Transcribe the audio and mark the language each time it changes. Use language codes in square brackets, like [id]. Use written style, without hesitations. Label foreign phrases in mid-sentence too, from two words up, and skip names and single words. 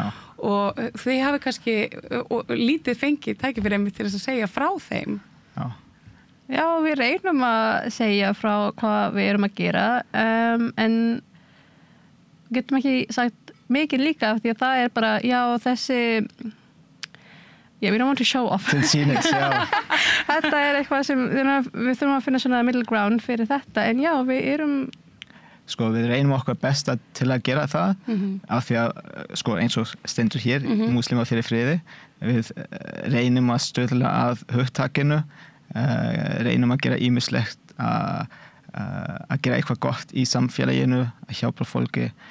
[is] Og þið hafi kannski lítið fengið tækifæri til þess að segja frá þeim. Já, við reynum að segja frá hvað við erum að gera, en getum ekki sagt mikið líka, því að það bara, já, þessi [en] we don't want to show off. [is] Til sýnis, já. Þetta eitthvað sem við þurfum að finna svona [en] middle ground [is] fyrir þetta, en já, við erum Sko, við reynum okkar besta til að gera það, af því að, sko, eins og stendur hér, múslimar fyrir friði, við reynum að stöðla að hugtakinu, reynum að gera ýmislegt að gera eitthvað gott í samfélaginu, að hjálpa fólki.